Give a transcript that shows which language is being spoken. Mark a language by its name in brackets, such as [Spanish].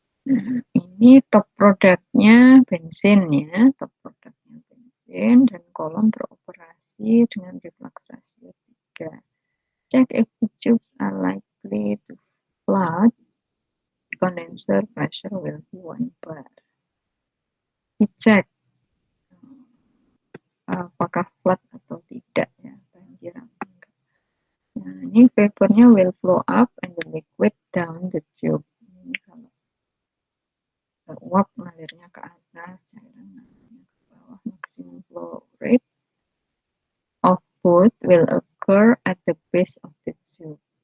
[Indonesian] Nah, ini top produknya bensin ya, top produknya bensin dan kolom beroperasi dengan reflux ratio 3. [English] Check if the tubes are likely to flood, condenser pressure will be 1 bar. [Indonesian] Dicek apakah flat atau tidak ya, banjir apa enggak. Nah, ini vapornya [English] will flow up and the liquid down the tube. [Indonesian] Ini kalau uap mengalirnya ke atas, cairan mengalirnya ke bawah, [English] maximum flow rate of both will occur at the base of the tube.